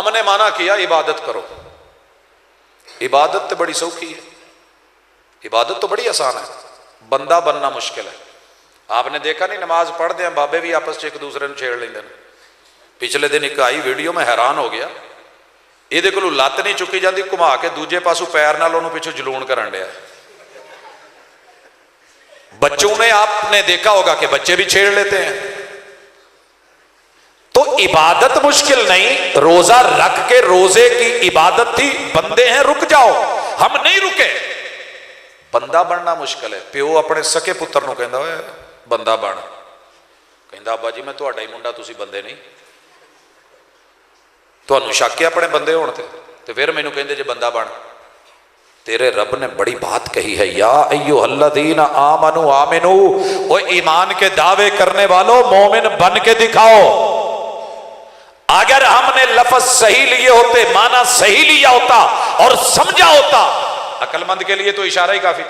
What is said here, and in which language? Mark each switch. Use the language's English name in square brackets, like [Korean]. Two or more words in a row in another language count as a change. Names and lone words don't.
[Urdu] ہم نے معنی کیا عبادت کرو۔ عبادت تو بڑی سوکھی ہے، عبادت تو بڑی آسان ہے، بندہ بننا مشکل ہے۔ آپ نے دیکھا نہیں نماز پڑھتے ہیں بابے بھی آپس ایک دوسرے نے چھیڑ لیندے ہیں۔ [Punjabi] پچھلے دن ایک آئی ویڈیو میں حیران ہو گیا، یہ کو لت نہیں چکی جاتی، گھما کے دوجے پاسوں پیر نال انہوں پیچھے جلون کرن ڈیا۔ [Urdu] بچوں میں آپ نے دیکھا ہوگا کہ بچے بھی چھیڑ لیتے ہیں۔ تو عبادت مشکل نہیں، روزہ رکھ کے روزے کی عبادت تھی، بندے ہیں رک جاؤ، ہم نہیں رکے۔ بندہ بننا مشکل ہے۔ [Punjabi] پیو اپنے سکے پتر نو کہندا ہوئے بندہ بن، کہندا ابا جی میں تہاڈا ہی منڈا، تسی بندے نہیں، تہانوں شک ہے اپنے بندے ہون تے پھر مینوں کہندے جے بندہ بن۔ [Urdu] تیرے رب نے بڑی بات کہی ہے، [Arabic] یا ایھا الذین آمنوا آمنو، [Urdu] وہ ایمان کے دعوے کرنے والوں مومن بن کے دکھاؤ۔ اگر ہم نے لفظ صحیح لیے ہوتے، معنی صحیح لیا ہوتا اور سمجھا ہوتا، عقل مند کے لیے تو اشارہ ہی کافی تھا۔